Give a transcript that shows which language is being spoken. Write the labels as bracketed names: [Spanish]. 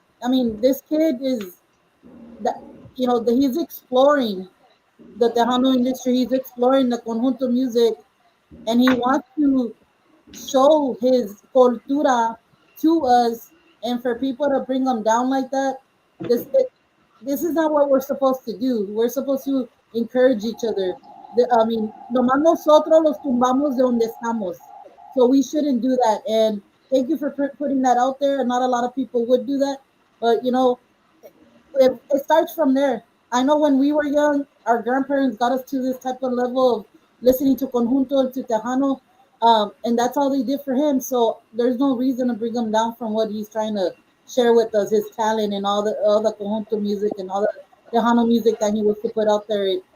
[English] I mean, this kid is that he's exploring the Tejano industry. He's exploring the conjunto music, and he wants to show his cultura to us. And for people to bring them down like that, this is not what we're supposed to do. We're supposed to encourage each other. [Spanish] Nomás nosotros los tumbamos de donde estamos. [English] So we shouldn't do that. And thank you for putting that out there. Not a lot of people would do that. But, it starts from there. I know when we were young, our grandparents got us to this type of level of listening to Conjunto and to Tejano. And that's all they did for him. So there's no reason to bring him down from what he's trying to share with us, his talent and all the conjunto music and all the Tejano music that he wants to put out there.